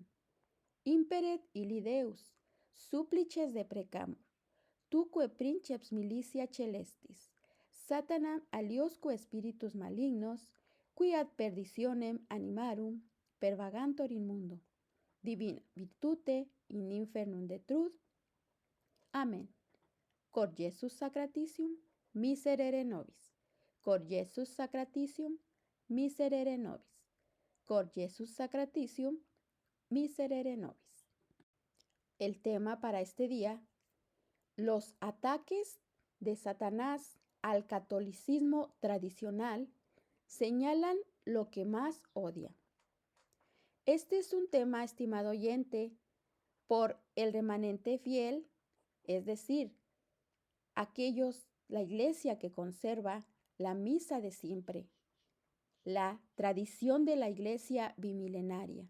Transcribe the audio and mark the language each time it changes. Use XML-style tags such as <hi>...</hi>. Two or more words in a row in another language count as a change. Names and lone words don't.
<la>Imperet illi Deus, supplices deprecamur, tuque princeps militia celestis, Satanam aliosque spiritus malignos, qui ad perditionem animarum pervagantur in mundo, divina virtute in infernum detrud. Amén. Cor Jesus sacratitium, miserere nobis. Cor Jesus sacratitium, miserere nobis. Cor Jesus sacratitium, miserere nobis.</la> <es>El tema para este día: los ataques de Satanás al catolicismo tradicional señalan lo que más odia. Este es un tema, estimado oyente, por el remanente fiel, es decir, la iglesia que conserva la misa de siempre, la tradición de la iglesia bimilenaria.</es>